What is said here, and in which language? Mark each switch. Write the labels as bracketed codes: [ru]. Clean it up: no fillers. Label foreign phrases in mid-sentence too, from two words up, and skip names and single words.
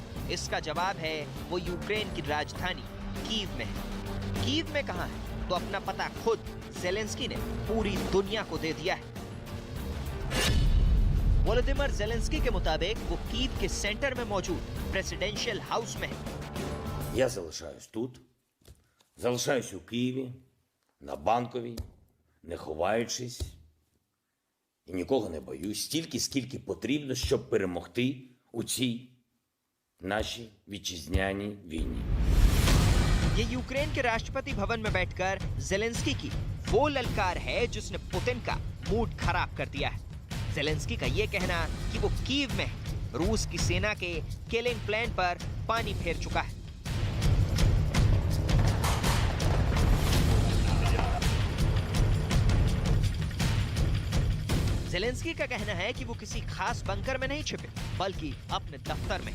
[hi] इसका जवाब है वो यूक्रेन की राजधानी कीव में है। कीव में कहां है? तो अपना पता खुद ज़ेलेंस्की ने पूरी दुनिया को दे दिया है। वोलोदिमीर ज़ेलेंस्की के मुताबिक वो कीव के सेंटर में मौजूद [en] presidential house [hi] में है। [uk] Я залишаюсь тут, залишаюсь у Києві, на Банковій, не ховаючись і нікого не боюсь, стільки, скільки потрібно, щоб перемогти у цій нашій вітчизняній війні. [hi] ये यूक्रेन के राष्ट्रपति भवन में बैठकर ज़ेलेंस्की की वो ललकार है जिसने पुतिन का मूड खराब कर दिया है। ज़ेलेंस्की का ये कहना कि वो कीव में रूस की सेना के [en] killing plan [hi] पर पानी फेर चुका है। ज़ेलेंस्की का कहना है कि वो किसी खास बंकर में नहीं छिपे, बल्कि अपने दफ्तर में।